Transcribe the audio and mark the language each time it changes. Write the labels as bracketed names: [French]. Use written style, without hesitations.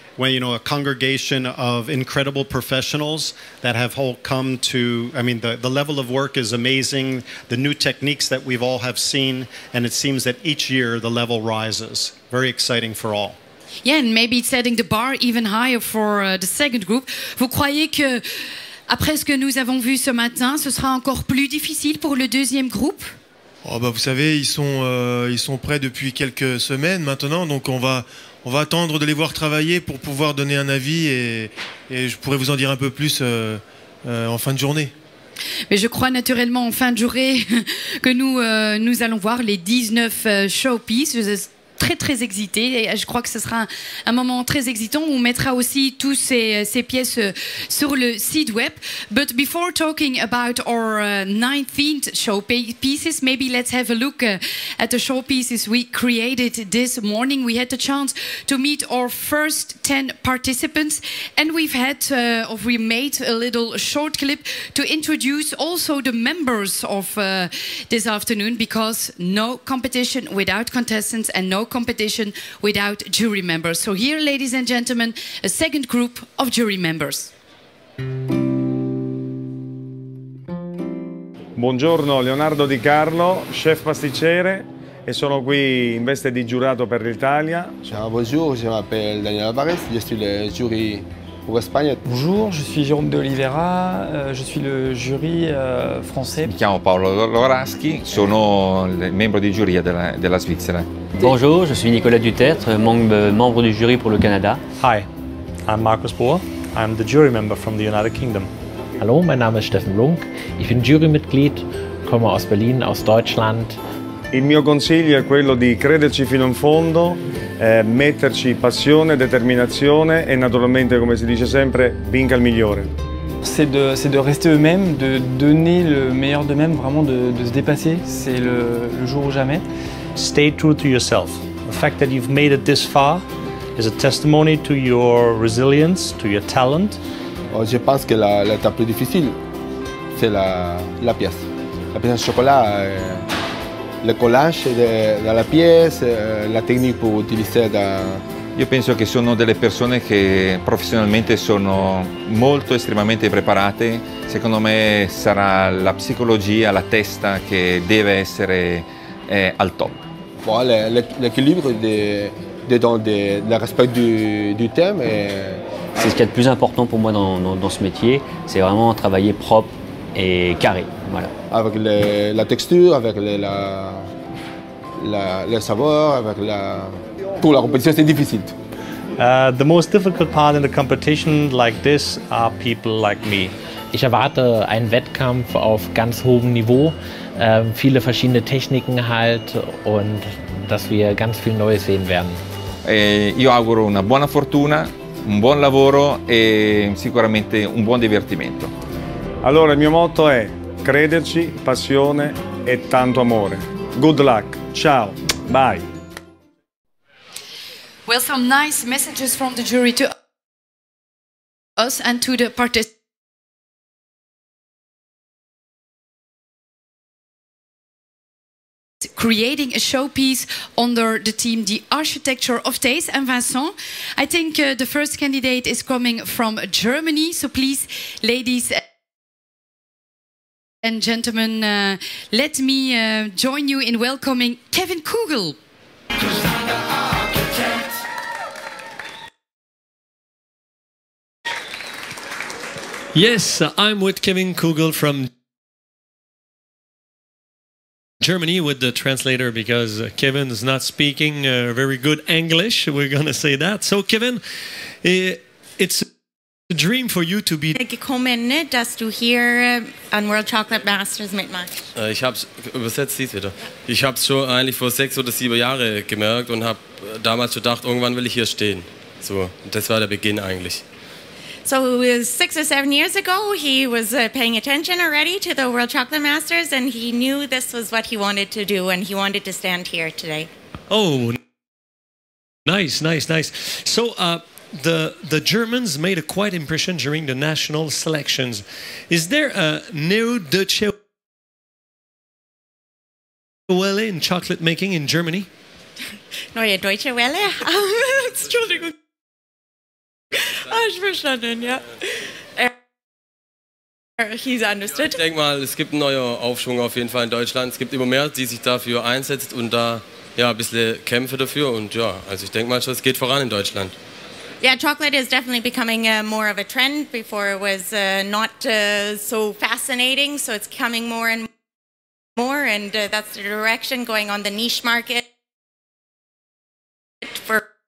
[English] When, you know, a congregation of incredible professionals that have all come to, I mean, the level of work is amazing, the new techniques that we've all have seen, and it seems that each year the level rises. Very exciting for all. Yeah, and maybe it's setting the bar even higher for the second group. [French] Vous croyez que, après ce que nous avons vu ce matin, ce sera encore plus difficile pour le deuxième groupe? Oh bah vous savez, ils sont prêts depuis quelques semaines maintenant, donc on va attendre de les voir travailler pour pouvoir donner un avis et je pourrais vous en dire un peu plus en fin de journée. Mais je crois naturellement en fin de journée que nous allons voir les 19 showpieces. Très très excité et je crois que ce sera un moment très excitant. On mettra aussi tous ces pièces sur le site web. [English] But before talking about our 19th showpieces, maybe let's have a look at the showpieces we created this morning. We had the chance to meet our first 10 participants, and we made a little short clip to introduce also the members of this afternoon, because no competition without contestants and no competition without jury members. So here, ladies and gentlemen, a second group of jury members. [Italian] Buongiorno, Leonardo Di Carlo, chef pasticcere, e sono qui in veste di giurato per l'Italia. [French] Bonjour, je m'appelle Daniel Alvarez, je suis le jury pour Espagne. Bonjour, je suis Jérôme de Oliveira, je suis le jury français. [Italian] Mi chiamo Paolo Loraschi, sono il membro di giuria della Svizzera. [French] Bonjour, je suis Nicolas Dutertre, membre du jury pour le Canada. [English] Hi, I'm Marcus Bohr. I'm the jury member from the United Kingdom. [German] Hallo, mein Name ist Steffen Blunk. Ich bin Jurymitglied, komme aus Berlin, aus Deutschland. [Italian] Il mio consiglio è quello di crederci fino in fondo, metterci passione, determinazione e naturalmente, come si dice sempre, vinca il migliore. [French] C'est de rester eux-mêmes, de donner le meilleur d'eux-mêmes, vraiment de se dépasser. C'est le jour ou jamais. [English] Stay true to yourself. The fact that you've made it this far is a testimony to your resilience, to your talent. [French] Je pense que l'étape plus difficile, c'est la pièce. La pièce de chocolat, le collage [Italian] della [French] pièce, la technique pour utiliser [Italian] Io penso che sono delle persone che professionalmente sono molto estremamente preparate. Secondo me sarà la psicologia, la testa che deve essere al top. [French] Bon, l'équilibre le respect du thème. C'est ce qu'il y a de plus important pour moi dans ce métier, c'est vraiment travailler propre et carré. Voilà. Avec la texture, avec le savoir, avec pour la compétition c'est difficile. [English] The most difficult part in the competition like this are people like me. [German] Ich erwarte einen Wettkampf auf ganz hohem Niveau, viele verschiedene Techniken halt und dass wir ganz viel Neues sehen werden. [Italian] Io auguro una buona fortuna, un buon lavoro e sicuramente un buon divertimento. Allora il mio motto è crederci, passione e tanto amore. [English] Good luck, ciao, bye. Well, some nice messages from the jury to us and to the participants. Creating a showpiece under the theme The Architecture of Taste. And Vincent, I think the first candidate is coming from Germany, so please, ladies and gentlemen, let me join you in welcoming Kevin Kugel. Yes, I'm with Kevin Kugel from Germany with the translator because Kevin is not speaking very good English. We're going to say that. So, Kevin, it's a dream for you to be [German] gekommen, dass du hier an World Chocolate Masters mitmachst. Ich habe es übersetzt, siehst wieder. Ich habe es schon eigentlich vor 6 oder 7 Jahren gemerkt und habe damals schon gedacht, irgendwann will ich hier stehen. So, und das war der Beginn eigentlich. [English] So 6 or 7 years ago, he was paying attention already to the World Chocolate Masters, and he knew this was what he wanted to do, and he wanted to stand here today. Oh, nice, nice, nice. So, the Germans made a quite impression during the national selections. Is there a Neo-Deutsche Welle in chocolate making in Germany? [German] Neue Deutsche Welle? Entschuldigung. Ich verstanden, ja. [English] He's understood. [German] Ich denke mal, es gibt einen neuen Aufschwung auf jeden Fall in Deutschland. Es gibt immer mehr, die sich dafür einsetzt und da ja ein bisschen kämpfen dafür. Und ja, also ich denke mal schon, es geht voran in Deutschland. [English] Yeah, chocolate is definitely becoming more of a trend. Before it was not so fascinating, so it's coming more and more, and that's the direction going on the niche market for.